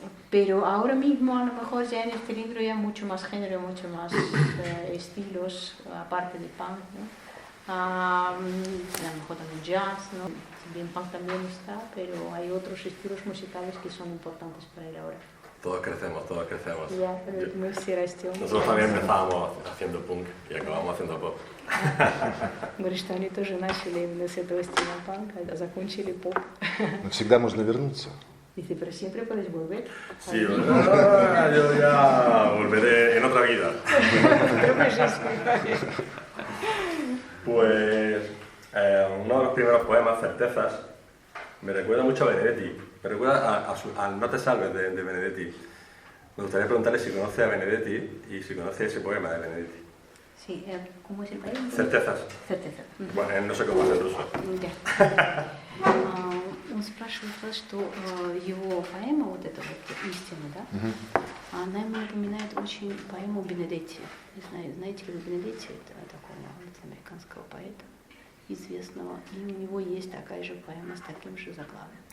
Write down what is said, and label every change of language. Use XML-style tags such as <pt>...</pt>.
<es>Pero ahora mismo a lo mejor ya en este libro ya mucho más género, mucho más estilos, aparte de punk, ¿no? A lo mejor también jazz, ¿no? Bien punk también está, pero hay otros estilos musicales que son importantes para él ahora. Todos crecemos, todos crecemos. Ya, pero no hiciera este hombre. Nosotros también empezábamos haciendo punk y acabamos haciendo pop.</es> <ru>Говорит, что они тоже начали именно с этого стиля панка, а закончили поп. Но всегда можно вернуться.</ru> <es>Dice, pero siempre puedes volver. Sí, yo ya volveré en otra vida. Pues uno de los primeros poemas, Certezas, me recuerda mucho a Benedetti. Me recuerda al No te salves de Benedetti. Me gustaría preguntarle si conoce a Benedetti y si conoce ese poema de Benedetti. Sí, ¿cómo es el país? Certezas. Certezas. Bueno, no sé cómo es en ruso.</es> <ru>Он спрашивает вас, что его поэма, вот эта вот «Истина», да, она ему напоминает очень поэму Бенедетти. Знаете ли вы Бенедетти? Это такого латиноамериканского поэта известного. И у него есть такая же поэма с таким же заглавием.</ru>